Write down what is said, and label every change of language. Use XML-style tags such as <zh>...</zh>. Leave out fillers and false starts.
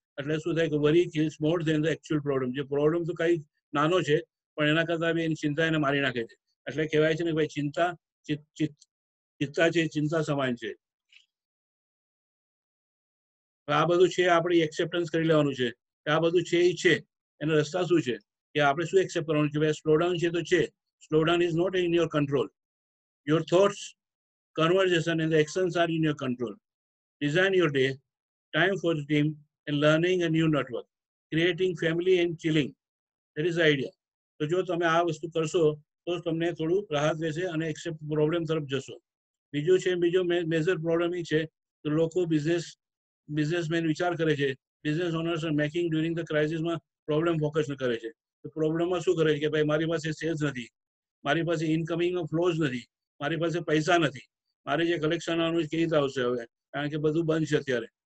<gu>એટલે શું થાય કે</gu> <en>Worry kills more than the actual problem.</en> <gu>જે પ્રોબ્લેમ તો કઈ નાનો છે પણ એના કરતાં બી એની ચિંતા એને મારી નાખે છે. એટલે કહેવાય છે ને ભાઈ ચિંતા ચિત્તા છે, ચિંતા સમાન છે. આ બધું છે આપણે એક્સેપ્ટન્સ કરી લેવાનું છે કે આ બધું છે એ છે. એના રસ્તા શું છે કે આપણે શું એક્સેપ્ટ કરવાનું છે. ભાઈ સ્લોડાઉન છે તો છે.</gu> <en>Slowdown is not in your control. Your thoughts, conversation and the actions are in your control. Design your day, time for the team and learning a new network, creating family and chilling. That is the idea.</en> <gu>તો જો તમે આ વસ્તુ કરશો તો તમને થોડું રાહત રહેશે અને એક્સેપ્ટ પ્રોબ્લેમ તરફ જશો. બીજો મેજર પ્રોબ્લેમ એ છે કે લોકો બિઝનેસમેન વિચાર કરે છે,</gu> <en>business owners making during the</en> <gu>ક્રાઇસિસમાં problem focus કરે છે. તો પ્રોબ્લેમમાં શું કરે છે કે ભાઈ મારી પાસે સેલ્સ નથી, મારી પાસે ઇનકમિંગ ફ્લોઝ નથી, મારી પાસે પૈસા નથી, મારે જે કલેક્શન આવવાનું કેવી રીતે આવશે હવે, કારણ કે બધું બંધ છે અત્યારે.</gu>